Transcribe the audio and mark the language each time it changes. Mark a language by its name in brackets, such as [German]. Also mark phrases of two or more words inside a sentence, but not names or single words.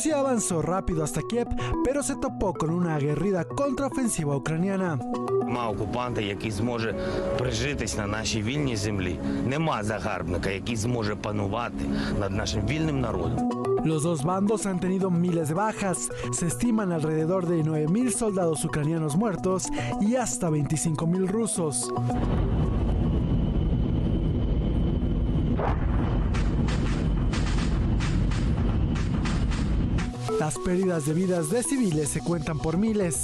[Spanish] avanzó rápido hasta Kiev, pero se topó con una aguerrida contraofensiva ucraniana. [Ukrainian] Нема окупанта, який зможе прижитись на нашій вільній землі. Нема загарбника, який зможе панувати над нашим вільним народом. [Spanish] Los dos bandos han tenido miles de bajas. Se estiman alrededor de 9,000 soldados ucranianos muertos y hasta 25,000 rusos. Las pérdidas de vidas de civiles se cuentan por miles.